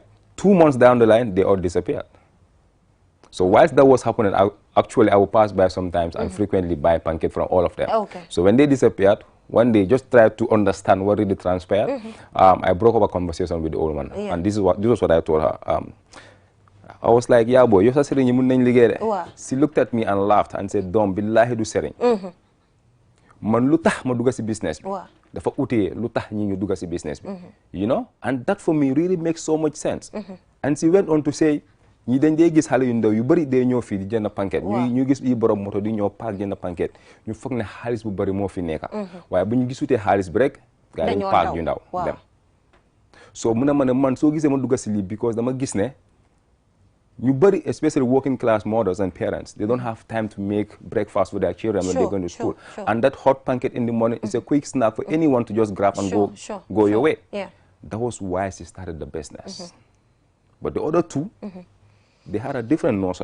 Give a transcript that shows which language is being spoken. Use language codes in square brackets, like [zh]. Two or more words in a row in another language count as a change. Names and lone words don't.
[en] 2 months down the line, they all disappeared. So whilst that was happening, I will pass by sometimes and frequently buy pancake from all of them. Okay. So when they disappeared, one day just tried to understand what really transpired. I broke up a conversation with the old woman, and this was what I told her. I was like, yeah, boy, you're sering. She looked at me and laughed and said, "Dom, [wo] billahi du sering. Man lutah ma duga si business. Dafa ute lutah ñi ñu duga si business." [en] You know, and that for me really makes so much sense. And she went on to say, [wo] ñi dañ dee gis xale yu ndaw yu bëri dee ñoo fii di jënd pancake ñu gis yi borom moto di ñoo paak jënd pancake ñu foog ne xaalis bu bëri moo fi nekka waaye bu ñu gisutee xaalis bi rek gaa yi paak yu ndaw dem so mu ne ma ne man soo gisee ma dugga si lii because dama gis ne ñu bëri [en] especially working class mothers and parents, they don't have time to make breakfast for their children when they're going to school. And that hot pancake in the morning is a quick snack for anyone to just grab and go your way. That was why she started the business. But the other two, they had a different notion.